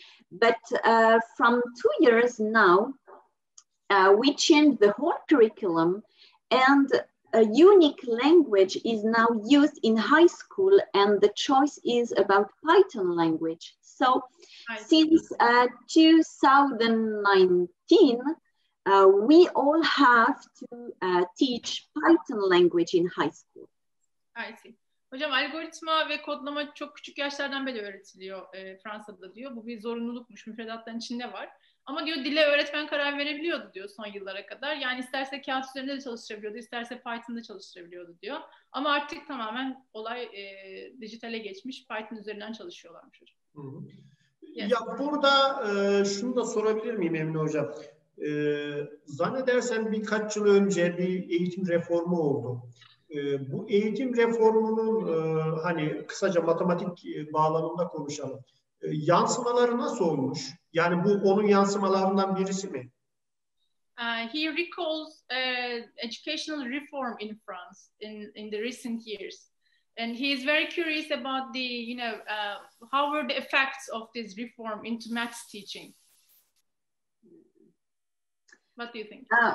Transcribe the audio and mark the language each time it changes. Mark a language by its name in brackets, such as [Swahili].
[English] But from 2 years now, we changed the whole curriculum, and a unique language is now used in high school, and the choice is about Python language. So since 2019, we all have to teach Python language in high school. I see. [Turkish] Hocam algoritma ve kodlama çok küçük yaşlardan beri öğretiliyor Fransa'da diyor. Bu bir zorunlulukmuş, müfredatların içinde var. Ama diyor dile öğretmen karar verebiliyordu diyor son yıllara kadar. Yani isterse kağıt üzerinde de çalıştırabiliyordu, isterse Python'da çalıştırabiliyordu diyor. Ama artık tamamen olay dijitale geçmiş, Python üzerinden çalışıyorlarmış hocam. [English] Yes. [Turkish] Ya burada şunu da sorabilir miyim Emine hocam? Zannedersem birkaç yıl önce bir eğitim reformu oldu. Bu eğitim reformunun hani kısaca matematik bağlamında konuşalım. Yansımaları nasıl olmuş? Yani bu onun yansımalarından birisi mi? [English] He recalls educational reform in France in the recent years, and he is very curious about the how were the effects of this reform into maths teaching. What do you think?